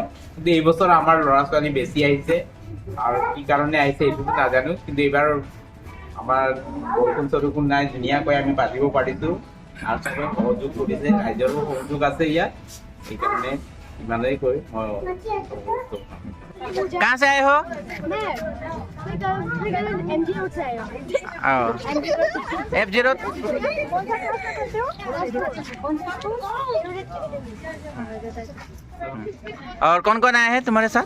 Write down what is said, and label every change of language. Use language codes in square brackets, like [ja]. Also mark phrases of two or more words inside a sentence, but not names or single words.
[as] কিন্তু এইবছৰ আমাৰ ল'ৰা ছোৱালী বেছি আহিছে আৰু কি কাৰণে আহিছে এইটোতো নাজানো, কিন্তু এইবাৰ আমাৰ বৰষুণ চৰষুণ নাই, ধুনীয়াকৈ আমি পাতিব পাৰিছোঁ আৰু চবে সহযোগ কৰিছে, ৰাইজৰো সহযোগ আছে ইয়াত। সেইকাৰণে ইমানেই কৈ মই [hi] कहाँ से आए हो? F0 और कौन कौन आए हैं तुम्हारे साथ?